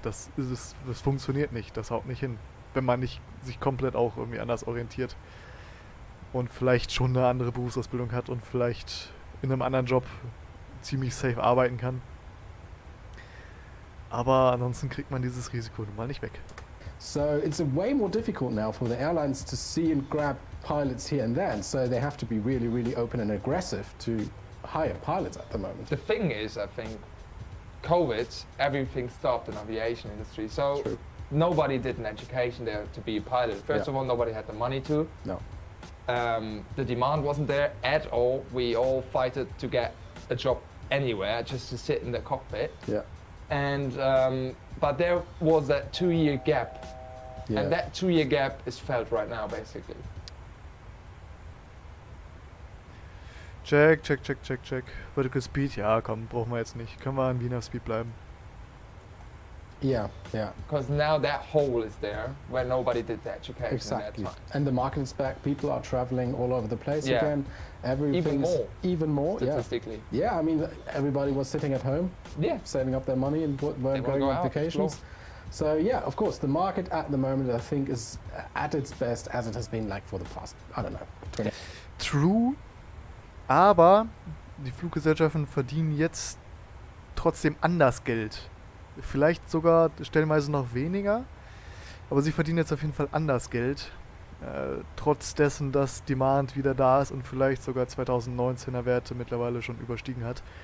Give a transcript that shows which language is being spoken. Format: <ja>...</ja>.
<de>Das funktioniert nicht, das haut nicht hin. Wenn man nicht sich komplett auch irgendwie anders orientiert und vielleicht schon eine andere Berufsausbildung hat und vielleicht in einem anderen Job ziemlich safe arbeiten kann. Aber ansonsten kriegt man dieses Risiko nun mal nicht weg.</de> <en>So it's way more difficult now for the airlines to see and grab pilots here and there, and so they have to be really, really open and aggressive to hire pilots at the moment. The thing is, I think, COVID, everything stopped in aviation industry. So nobody did an education there to be a pilot. First of all, nobody had the money to. No. The demand wasn't there at all. We all fighted to get a job anywhere, just to sit in the cockpit. Yeah. And but there was that 2-year gap, and that 2-year gap is felt right now, basically. Check.</en> <de>Vertical Speed, ja komm, brauchen wir jetzt nicht. Können wir an Wiener Speed bleiben.</de> <en>Yeah. Because now that hole is there where nobody did the education Exactly. at that time. And the market is back. People are traveling all over the place again. Everything's even more. Statistically. Yeah, I mean, everybody was sitting at home, saving up their money and weren't going on vacations. So yeah, of course, the market at the moment, I think, is at its best as it has been like for the past, I don't know, 20.</en> <de>True, aber die Fluggesellschaften verdienen jetzt trotzdem anders Geld. Vielleicht sogar stellenweise noch weniger, aber sie verdienen jetzt auf jeden Fall anders Geld. Trotz dessen, dass Demand wieder da ist und vielleicht sogar 2019er Werte mittlerweile schon überstiegen hat.</de>